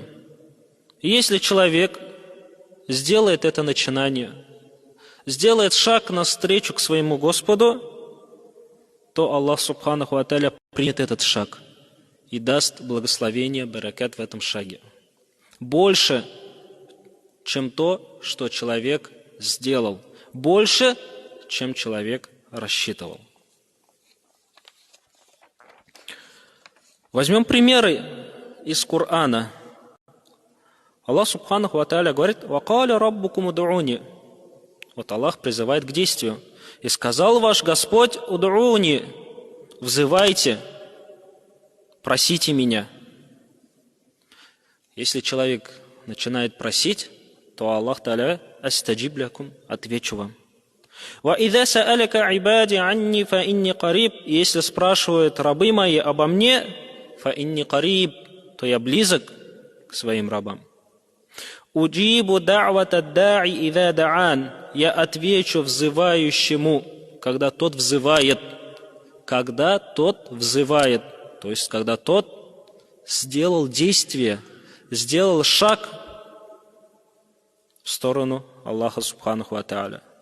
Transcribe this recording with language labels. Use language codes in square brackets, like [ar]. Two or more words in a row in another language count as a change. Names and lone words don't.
[ru] И если человек сделает это начинание, сделает шаг навстречу к своему Господу, то Аллах [ar] سبحانه وتعالى [ru] примет этот шаг и даст благословение, баракат в этом шаге. Больше, чем то, что человек сделал. Больше, чем человек рассчитывал. Возьмем примеры из Корана. Аллах [ar] سبحانه وتعالى [ru] говорит: [ar] «وقال ربكم ادعوني». [ru] Вот Аллах призывает к действию. «И сказал ваш Господь: уд'уни, взывайте, просите меня». Если человек начинает просить, то Аллах [ar] تعالى أستجب لكم, [ru] отвечу вам. [ar] «وإذا سألك عبادي عني فإني قريب». [ru] Если спрашивают рабы мои обо мне, [ar] فإني قريب, [ru] то я близок к своим рабам. [ar] «أجيب دعوة الداع إذا دعان». [ru] Я отвечу взывающему, когда тот взывает. Когда тот взывает, то есть когда тот сделал действие, сделал шаг в сторону Аллаха [ar] سبحانه وتعالى.